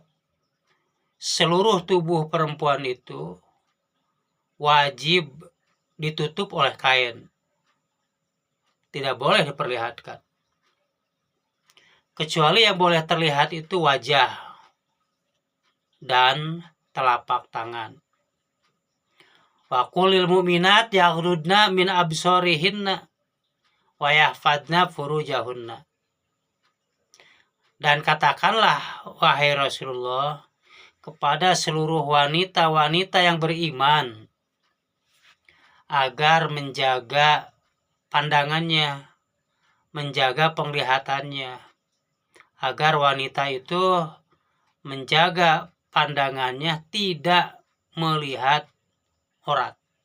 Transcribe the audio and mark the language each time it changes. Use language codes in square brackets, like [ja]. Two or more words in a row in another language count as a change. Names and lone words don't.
[id] Seluruh tubuh perempuan itu wajib ditutup oleh kain. Tidak boleh diperlihatkan. Kecuali yang boleh terlihat itu wajah dan telapak tangan. [ar] وقل للمؤمنات يغضضن من أبصارهن ويحفظن فروجهن. [id] Dan katakanlah, wahai Rasulullah, kepada seluruh wanita-wanita yang beriman agar menjaga pandangannya, menjaga penglihatannya, agar wanita itu menjaga pandangannya tidak melihat aurat.